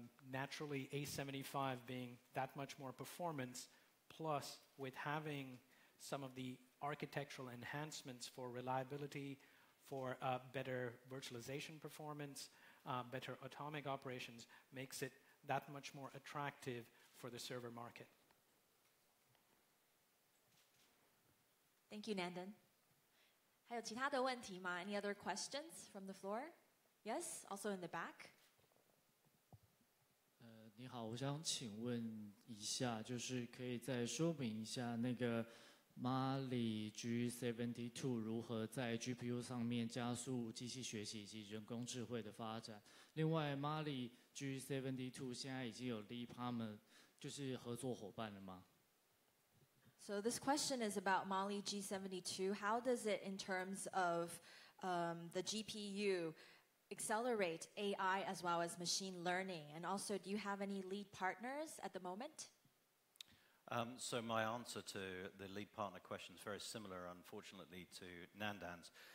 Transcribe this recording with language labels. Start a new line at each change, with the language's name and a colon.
English: Naturally, A75 being that much more performance, plus with having some of the architectural enhancements for reliability, for better virtualization performance, better atomic operations, makes it that much more attractive for the server market. Thank you,
Chinese: Nandan. 还有其他的问题吗?
English: Any other questions from the floor? Yes, also in the back.
Chinese: 你好，我想请问一下，就是可以再说明一下那个 Mali G72 如何在 GPU 上面加速机器学习以及人工智慧的发展。另外 ，Mali G72 现在已经有 lead partner， 就是合作伙伴了吗？
English: So this question is about Mali G72. How does it, in terms of the GPU, accelerate AI as well as machine learning? And also, do you have any lead partners at the moment? So my answer to the lead partner question is very similar, unfortunately, to Nandan's.